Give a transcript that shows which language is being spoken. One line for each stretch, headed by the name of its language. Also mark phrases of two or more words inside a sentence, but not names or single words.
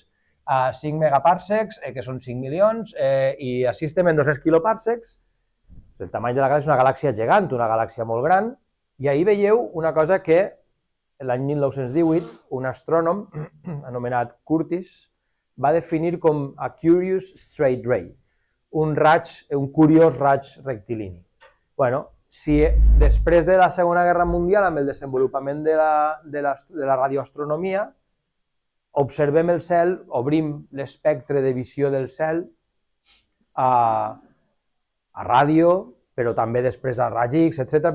Catalan: A 5 megaparsecs, que són 5 milions, i així estem en 200 quiloparsecs. El tamany de la galàxia és una galàxia gegant, una galàxia molt gran, i ahir veieu una cosa que l'any 1918 un astrònom anomenat Curtis va definir com a
English: curious straight ray,
Catalan: un curiós raig rectilini. Bueno, si després de la Segona Guerra Mundial, amb el desenvolupament de la radioastronomia, observem el cel, obrim l'espectre de visió del cel a ràdio, però també després a raig X, etc.